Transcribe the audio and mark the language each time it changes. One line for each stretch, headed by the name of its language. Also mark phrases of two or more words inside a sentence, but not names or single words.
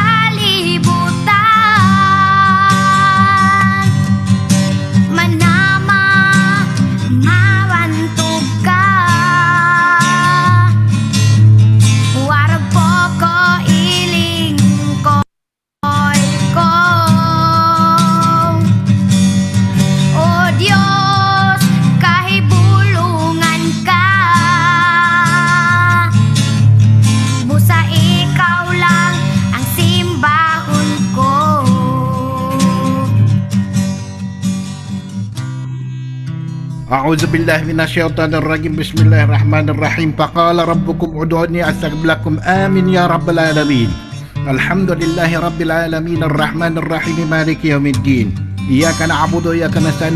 Cebuano: kalibutan manama mawantog ka warag po ko iling ko'y ko o Diyos kahibulungan ka busa ikaw lang ang simbahon ko
Arabic: أعوذ بالله من الشيطان الرجيم بسم الله الرحمن الرحيم فقال ربكم ادعوني أستجب لكم آمين يا رب العالمين الحمد لله رب العالمين الرحمن الرحيم مالك يوم الدين إياك نعبد وإياك نستعين